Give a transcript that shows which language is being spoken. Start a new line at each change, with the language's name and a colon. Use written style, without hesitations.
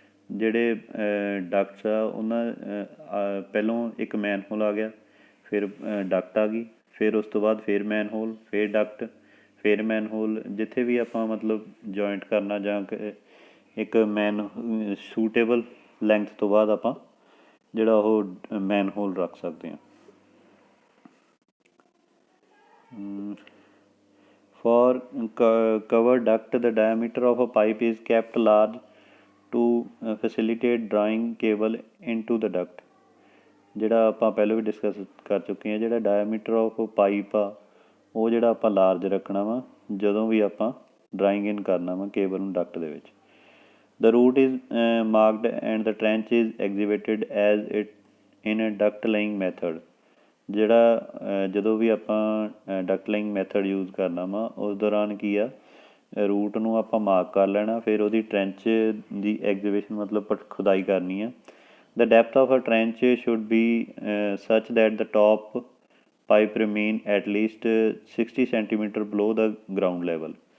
Punjabi: ਜਿਹੜੇ ਡਕਟਸ ਆ ਉਹਨਾਂ ਪਹਿਲੋਂ ਇੱਕ ਮੈਨ ਹੋਲ ਆ ਗਿਆ, ਫਿਰ ਡਕਟ ਆ ਗਈ, ਫਿਰ ਉਸ ਤੋਂ ਬਾਅਦ ਫਿਰ ਮੈਨ ਹੋਲ, ਫਿਰ ਡਕਟ, ਫਿਰ ਮੈਨ ਹੋਲ। ਜਿੱਥੇ ਵੀ ਆਪਾਂ ਮਤਲਬ ਜੁਆਇੰਟ ਕਰਨਾ ਜਾਂ ਇੱਕ ਮੈਨ ਸੂਟੇਬਲ ਲੈਂਥ ਤੋਂ ਬਾਅਦ ਆਪਾਂ ਜਿਹੜਾ ਉਹ ਮੈਨ ਹੋਲ ਰੱਖ ਸਕਦੇ ਹਾਂ।
English: For covered duct, the diameter of a pipe is kept large to facilitate drawing cable into the duct।
Punjabi: ਜਿਹੜਾ ਆਪਾਂ ਪਹਿਲਾਂ ਵੀ ਡਿਸਕਸ ਕਰ ਚੁੱਕੇ ਹਾਂ, ਜਿਹੜਾ ਡਾਇਆਮੀਟਰ ਆਫ ਪਾਈਪ ਆ ਉਹ ਜਿਹੜਾ ਆਪਾਂ ਲਾਰਜ ਰੱਖਣਾ ਵਾ ਜਦੋਂ ਵੀ ਆਪਾਂ ਡਰਾਇੰਗ ਇਨ ਕਰਨਾ ਵਾ ਕੇਬਲ ਨੂੰ ਡਕਟ ਦੇ ਵਿੱਚ।
English: The route is marked and the trench is exhibited as it in a duct laying method।
Punjabi: ਜਿਹੜਾ ਜਦੋਂ ਵੀ ਆਪਾਂ ਡਕਟ ਲਾਈਂਗ ਮੈਥਡ ਯੂਜ਼ ਕਰਨਾ ਵਾ ਉਸ ਦੌਰਾਨ ਕੀ ਆ, ਰੂਟ ਨੂੰ ਆਪਾਂ ਮਾਰਕ ਕਰ ਲੈਣਾ, ਫਿਰ ਉਹਦੀ ਟਰੈਂਚ ਦੀ ਐਗਜ਼ੀਬਿਸ਼ਨ ਮਤਲਬ ਖੁਦਾਈ ਕਰਨੀ ਆ।
English: The depth of a trench should be such that the top pipe remain at least 60 centimetre below the ground level.